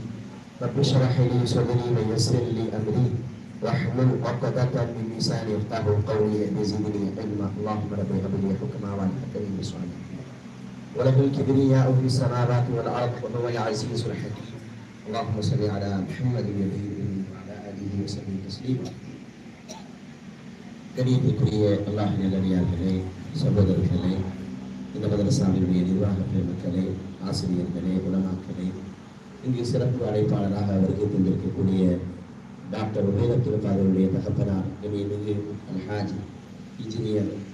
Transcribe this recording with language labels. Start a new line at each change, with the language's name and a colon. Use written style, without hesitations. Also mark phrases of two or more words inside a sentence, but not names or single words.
Arabic: رب اشرح لي صدري ويسر لي امري واحلل عقدة من لساني يفقهوا قولي وزدني علما. اللهم رب هب لي حكما والحكم بالصالحين وله الكبرياء في السماوات والارض وهو العزيز الحكيم. اللهم صل على محمد وعلى اله وصحبه تسليما.
Tamil: கணியத்திற்குரிய அல்லாஹ் நல்லடியார்களே, சகோதரர்களே, இந்த மதரசாவினுடைய நிர்வாக பெருமக்களே, ஆசிரியர்களே, உலமாக்களே, இங்கு சிறப்பு அழைப்பாளராக வருகை தந்திருக்கக்கூடிய டாக்டர் உபேதத்துல் காதருடைய தகப்பனார் மிகு அல்ஹாஜ் இன்ஜினியர்